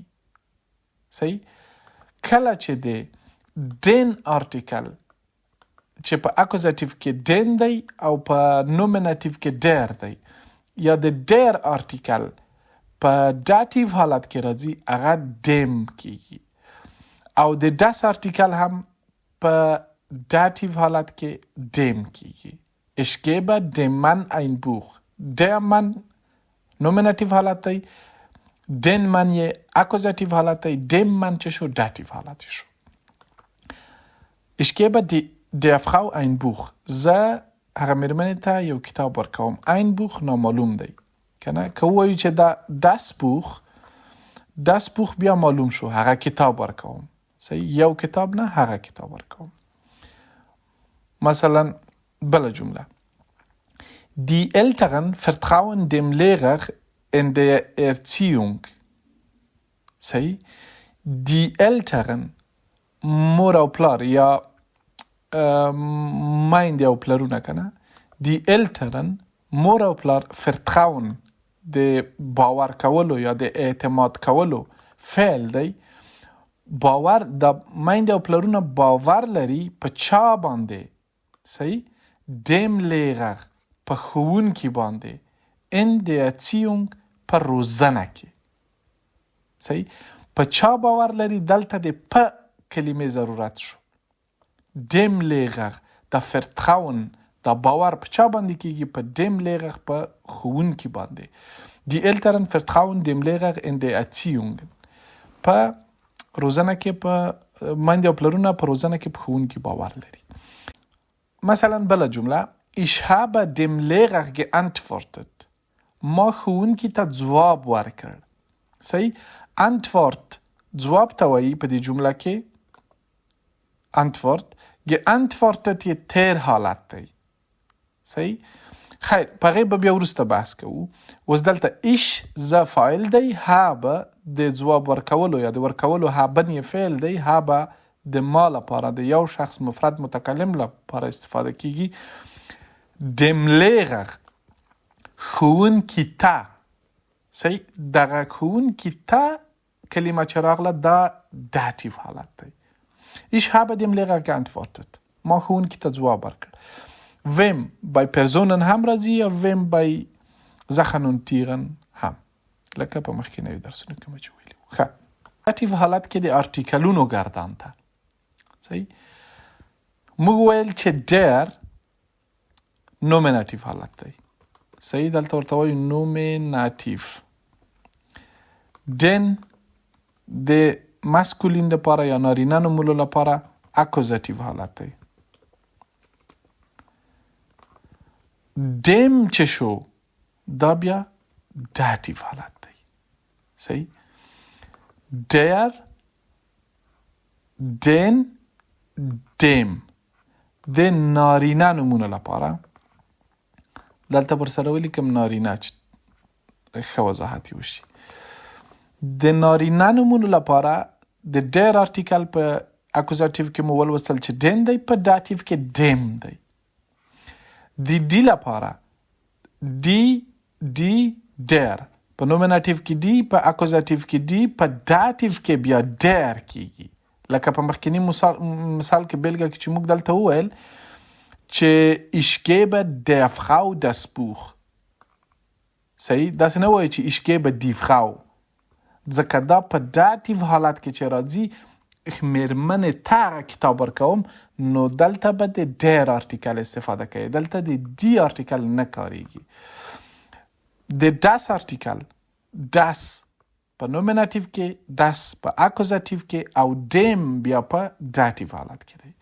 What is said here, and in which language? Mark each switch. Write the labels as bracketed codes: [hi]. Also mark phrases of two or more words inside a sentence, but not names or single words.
[ps] صحیح، کله چې د دین ارتیکل چې په اکوزاتیو کې دین دی او په نومیناتیو کې ډیر دی، یا د ډیر ارتیکل په داتیو حالت کې راځي هغه دیم کیږي. او د داس ارتیکل هم په داتیو حالت کې دیم کیږي. [de] ich gebe dem Mann ein Buch. der Mann [ps] نومیناتیو حالت دی، [de] den Mann [ps] یې اکوزاتیو حالت دی، [de] dem Mann [ps] چې شو داتیو حالت شو. [de] ich gebe der Frau ein Buch. [ps] زه هغه میرمنې ته یو کتاب ورکوم. [de] ein Buch [ps] نامعلوم دی کنه. که ووایو چې دا [de] das Buch [ps] بیا معلوم شو، هغه کتاب ورکوم. صحیح، یو کتاب نه، هغه کتاب ورکوم. مثلا بله جمله، [de] die Eltern vertrauen dem Lehrer in der Erziehung. صحیح. Die Eltern [ps] مور او پلار یا میندې او پلرونه کنه. [de] Die Eltern [ps] مور او پلار vertrauen د باور کولو یا د اعتماد کولو فعل دی. باور د میندې او پلرونه باور لري په چا باندې؟ صحیح. [de] dem Lehrer [ps] په ښوونکي باندې. [de] in der Erziehung [ps] په روزنه کې. صحیح. په چا باور لري؟ دلته د په کلمې ضرورت شو. [de] dem Lehrer [ps] د vertrauen د باور په چا باندې کېږي؟ په [de] dem Lehrer [ps] په ښوونکي باندې. [de] Die Eltern vertrauen dem Lehrer in der Erziehung. [ps] په روزنه کې په میندې او پلرونه په روزنه کې په ښوونکي باور لري. مثلا بله جمله [de] Ich habe dem Lehrer geantwortet. [ps] ما ښوونکي ته ځواب ورکړ. صحیح. Antwort ځواب ته وایي په دې جمله کې. [de] Antwort geantwortet [ps] یې تیر حالت دی. صحیح. خیر په هغې به بیا وروسته بحث کوو. اوس دلته ایش زه فاعل دی، habe د ځواب ورکولو یا د ورکولو haben یې فعل دی. habe د ما لپاره د یو شخص مفرد متکلم لپاره استفاده کیږي. [de] dem Lehrer [ps] ښوونکي ته. صحیح. دغه ښوونکي ته کلمه چې راغله دا داتیو حالت دی. [de] Ich habe dem Lehrer geantwortet. [ps] ما ښوونکي ته ځواب ورکړ. [de] Wem bei Personen [ps] هم راځي یا [de] wem bei Sachen und Tieren [ps] هم، لکه په مخکینیو درسونو کې مو چې ویلي وو. ښه. داتیو حالت کې د ارټیکلونو ګردان ته. صحیح. موږ ویل چې der نومیناتیو حالت دی. صحیح. دلته ورته وایو نومیناتیو. den د ماسکولین لپاره یا نارینه نومولو لپاره اکوزاتیو حالت دی. dem چې شو دا بیا داتیو حالت دی. صحیح. [de] der den dem [ps] د نارینه نومونو لپاره دلته پر سره ولیکم نارینه چې ښه وضاحت وشي. د نارینه نومونو لپاره د ډیر ارټیکل په اکوزاتیو کې مو ولوستل چې دین دی، په داتیو کې دیم دی. د دی لپاره دی ډیر، په نومیناتیو کې دی، په اکوزاتیو کې دی، په داتیو کې بیا ډیر کیږي. لکه په مخکینی مثال کې بیلګه کې چې موږ دلته وویل چې [de] ich gebe der Frau das Buch. [ps] صحیح. داسې نه وایي چې [de] ich gebe die Frau، [ps] ځکه دا په داتیو حالت کې چې راځي مېرمنې ته هغه کتاب ورکوم، نو دلته به د ډیر ارټیکل استفاده کوي. دلته د دی ارټیکل نه کاریږي. د das ارټیکل das په نومیناتیو کې، das په اکوزاتیو کې او dem بیا په داتیو حالت کې دی.